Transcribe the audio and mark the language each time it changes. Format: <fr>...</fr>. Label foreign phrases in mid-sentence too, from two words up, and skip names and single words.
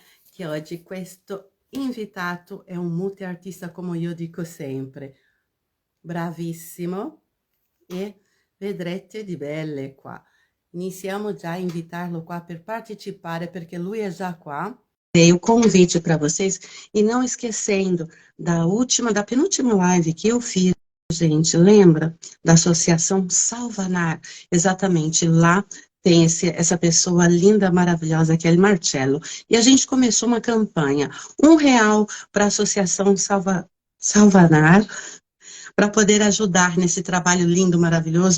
<it>Che oggi questo invitato è un multiartista, come io dico sempre, bravissimo, e vedrete di belle qua. Iniziamo già a invitarlo qua per partecipare, perché lui è già qua.</it> <pt>Dei o convite para vocês, e não esquecendo da penúltima live que eu fiz, gente, lembra? Da Associação Salvanar, exatamente, lá tem essa pessoa linda, maravilhosa, que é o Marcello, e a gente começou uma campanha, R$ 1 para a Associação Salvanar, para poder ajudar nesse trabalho lindo, maravilhoso.</pt>